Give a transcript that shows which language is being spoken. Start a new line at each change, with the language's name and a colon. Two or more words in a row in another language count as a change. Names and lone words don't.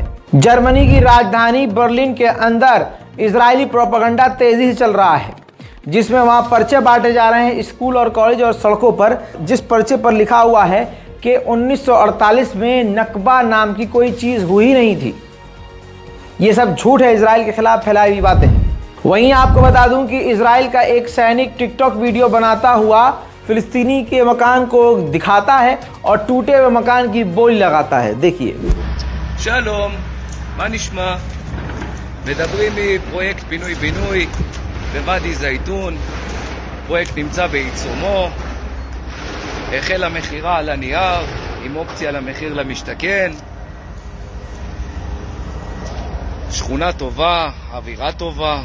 Hindi: जर्मनी की राजधानी बर्लिन के अंदर इजरायली प्रोपेगेंडा तेजी से चल रहा है, जिसमें वहां पर्चे बांटे जा रहे हैं स्कूल और कॉलेज और सड़कों पर, जिस पर्चे पर लिखा हुआ है कि 1948 में नकबा नाम की कोई चीज हुई नहीं थी। ये सब झूठ है, इजराइल के खिलाफ फैलाई हुई बातें हैं। वहीं आपको बता दूं कि इजराइल का एक सैनिक टिकटॉक वीडियो बनाता हुआ फिलिस्तीनी के मकान को दिखाता है और टूटे हुए मकान की बोली लगाता है। देखिए।
Hebrew: שלום, מה נשמע? מדברים מפרויקט פינוי-בינוי בוואדי זייתון. פרויקט נמצא בעיצומו. החל המכירה על הנייר עם אופציה למחיר למשתכן. שכונה טובה, אווירה טובה.